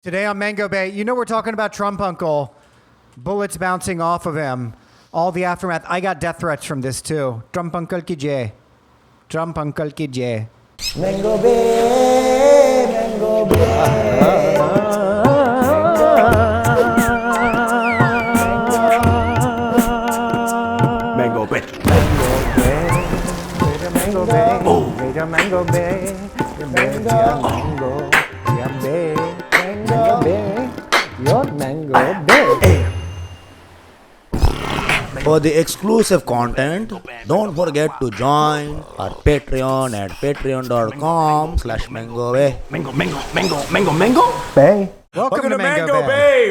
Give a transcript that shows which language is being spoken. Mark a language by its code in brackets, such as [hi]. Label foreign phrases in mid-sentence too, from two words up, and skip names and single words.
[en] Today on Mango Bay, you know we're talking about Trump Uncle. Bullets bouncing off of him. All the aftermath. I got death threats from this too. [hi] Trump Uncle ki jai. Trump Uncle ki jai. [en] Mango Bay, Mango Bay. Mango Bay. Mango Bay. Oh. Mango Bay. Mango Bay. Mango Bay. Your Mango Bay. For the exclusive content, don't forget to join our Patreon at patreon.com/MangoBay. Mango. Bay. Welcome to Mango Bay.